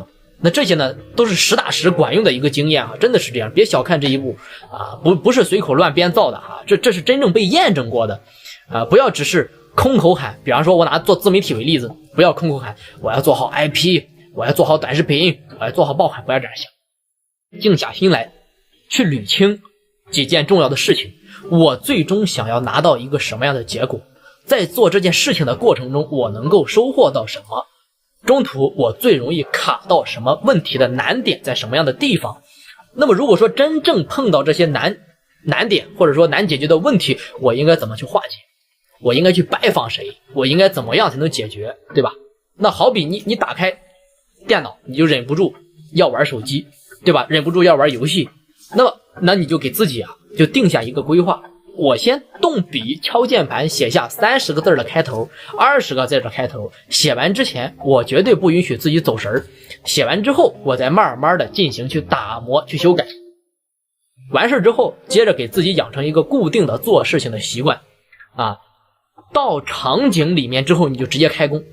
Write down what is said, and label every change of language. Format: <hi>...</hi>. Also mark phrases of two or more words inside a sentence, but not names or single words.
<zh>那這些呢都是實打實管用的一個經驗啊，真的是這樣，別小看這一步不是隨口亂編造的這是真正被驗證過的不要只是空口喊。比方說我拿做自媒體為例子，不要空口喊我要做好 IP， 我要做好短視頻，我要做好爆款，不要這樣想，靜下心來去捋清幾件重要的事情，我最終想要拿到一個什麼樣的結果，在做這件事情的過程中我能夠收穫到什麼， 中途我最容易卡到什麼問題的难點在什麼樣的地方。那麼如果说真正碰到这些难点或者说难解決的問题，我应该怎么去化解？我应该去拜訪誰？我应该怎麼樣才能解決，對吧？那好比你打開電腦，你就忍不住要玩手機，對吧？忍不住要玩遊戲，那你就給自己就定下一個規劃，我先動筆敲鍵盤寫下30個字的開頭，20個字的開頭，寫完之前我絕對不允許自己走神兒，寫完之後我再慢慢的進行去打磨去修改，完事之後接着給自己養成一個固定的做事情的習慣到場景裡面之後你就直接開工。</zh>